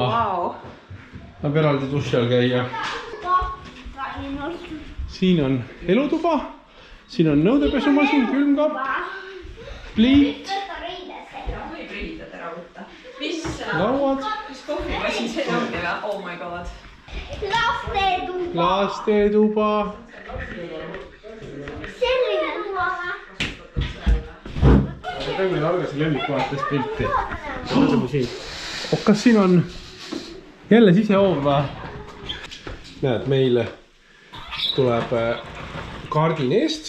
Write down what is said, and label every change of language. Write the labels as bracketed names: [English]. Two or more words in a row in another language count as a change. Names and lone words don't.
[Estonian] Saab eraldi duši all käia. Siin on elutuba. Siin on nõudepesumasin, külmkapp, pliit. Lauad. Mis kohvimasin see ongi või? [English] Oh my god. [Estonian] Lastetuba. Selline tuba. Meil algas lemmikvaatest pilti. Kas siin on jälle sisehoov või? Näed, meil tuleb kaardin eest.